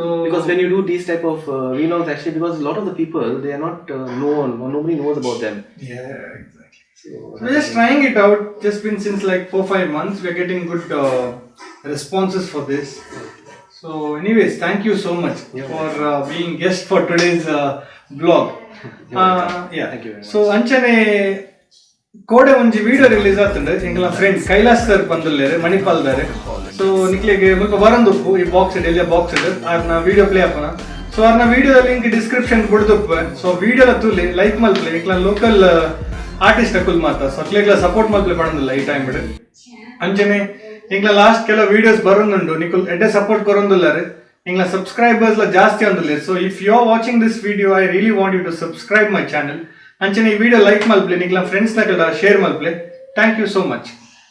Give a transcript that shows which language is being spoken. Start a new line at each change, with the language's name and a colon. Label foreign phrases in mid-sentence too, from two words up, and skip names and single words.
English: Because when you do these type of vlogs, actually, because a lot of the people they are not known or nobody knows about them. yeah, exactly. So We're just trying it out. Just been since like 4-5 months. We're getting good responses for this. So, anyways, thank you so much for being guest for today's vlog. Yeah. Thank you very much. So,
Tulu: ಅಂಚನೆ ಕೋಡೆ ಒಂಜಿ
English: video release
Tulu: ಆತುಂಡು ಎಂಕಲ ಫ್ರೆಂಡ್ ಕೈಲಾಸ್ ಸರ್ ಬಂದುಲ್ಲೇರು ಮಣಿಪಾಲ್ದಾರೆ ಸೊ ನಿಕ್ಲೆಗೆ ಮುಲ್ಪ ಬರಂದುಪ್ಪು ಈ ಬಾಕ್ಸ್ ಎಲ್ಲಿಯ ಬಾಕ್ಸ್ ಇದೆ ಆರ್ನ
English: video play
Tulu: ಆಪನ ಸೊ ಆರ್ನ
English: video link description
Tulu: ಕೊಡ್ದುಪ್ಪು ಸೊ ವಿಡಿಯೋಲ ತೂಲಿ ಲೈಕ್ ಮಲ್ಪ್ಲೆ ಎಂಕಲ
English: local artist
Tulu: ಅಕುಲ್ ಮಾತ ಸೊ ಅಕ್ಲೆಗ್ಲ ಸಪೋರ್ಟ್ ಮಲ್ಪ್ಲೆ ಪಡಂದಿಲ್ಲ ಈ ಟೈಮ್ ಬಿಡು ಅಂಚನೆ ಎಂಕಲ ಲಾಸ್ಟ್ ಕೆಲ ವಿಡಿಯೋಸ್ ಬರೋದುಂಡು ನಿಕುಲ್ ಎಡ್ಡೆ ಸಪೋರ್ಟ್ ಕೊರೊಂದುಲ್ಲಾರೆ ಎಂಕಲ ಸಬ್ಸ್ಕ್ರೈಬರ್ಸ್ ಜಾಸ್ತಿ ಅಂದುಲ್ಲೆ
English: so if you are watching this video I really want you to subscribe my channel
Tulu: ಅಂಚನೆ ಈ ವಿಡಿಯೋ ಲೈಕ್ ಮಲ್ಪ್ಲೆ ನಿಕ್ಲ ಫ್ರೆಂಡ್ಸ್ ನಕಲ ಶೇರ್ ಮಲ್ಪ್ಲೆ
English: thank you so much.